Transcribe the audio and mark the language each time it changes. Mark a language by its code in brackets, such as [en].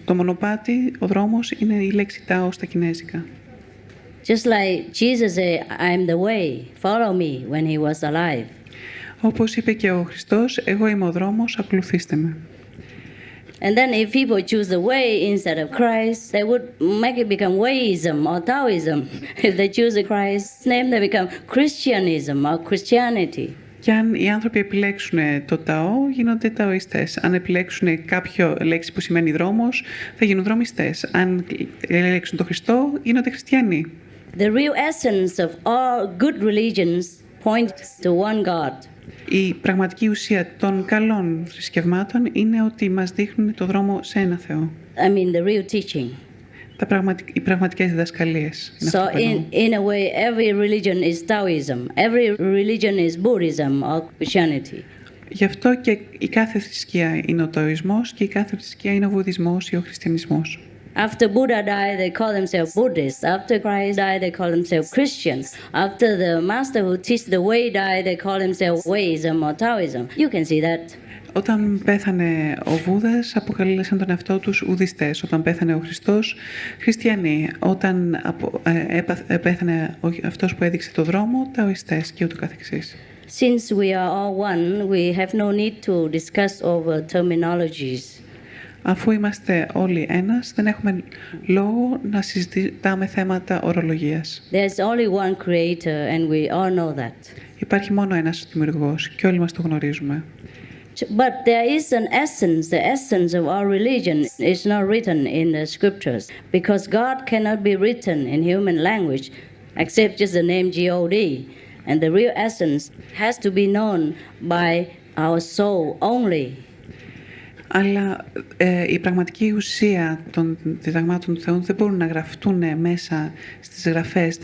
[el] Το μονοπάτι, ο δρόμος, είναι η λέξη τάο στα κινέζικα. [en] Just like Jesus said, I am the way, follow me, when he was alive. [el] Όπως είπε και ο Χριστός, εγώ είμαι ο δρόμος, ακολουθήστε με. [en] And then if people choose the way instead of Christ, they would make it become Wayism or Taoism. If they choose the Christ's name, they become Christianism or Christianity. [el] Και αν οι άνθρωποι επιλέξουν το Ταό, γίνονται Ταοιστές. Αν επιλέξουν κάποιο λέξη που σημαίνει δρόμος, θα γίνουν δρομιστές. Αν επιλέξουν το Χριστό, γίνονται χριστιανοί. [en] The real essence of all good religions points to one God. [el] Η πραγματική ουσία των καλών θρησκευμάτων είναι ότι μας δείχνουν το δρόμο σε ένα Θεό. [en] I mean the real teaching. [el] Οι πραγματικές διδασκαλίες. [en] So in a way, every religion is Taoism. Every religion is Buddhism or Christianity. [el] Γι' αυτό και η κάθε θρησκεία είναι ο Ταοισμός και η κάθε θρησκεία είναι ο Βουδισμός ή ο Χριστιανισμός. [en] After Buddha died, they call themselves Buddhists. After Christ died, they call themselves Christians. After the master who teach the way died, they call themselves Wayism or Taoism. You can see that. [el] Όταν πέθανε ο Βούδας, αποκαλέσαν τον εαυτό τους Ουδιστές. Όταν πέθανε ο Χριστός, Χριστιανοί. Όταν πέθανε αυτός που έδειξε το δρόμο, Ταοιστές και ούτω καθεξής. [en] Since we are all one, we have no need to discuss over terminologies. [el] Αφού είμαστε όλοι ένας, δεν έχουμε λόγο να συζητάμε θέματα ορολογίας. [en] There's only one creator and we all know that. [el] Υπάρχει μόνο ένας δημιουργός και όλοι μας το γνωρίζουμε. [en] But there is an essence, the essence of our religion is not written in the scriptures because God cannot be written in human language except just the name God. And the real essence has to be known by our soul only. [el] Αλλά η πραγματική ουσία των διδαγμάτων του Θεού δεν μπορούν να γραφτούν μέσα στις γραφές.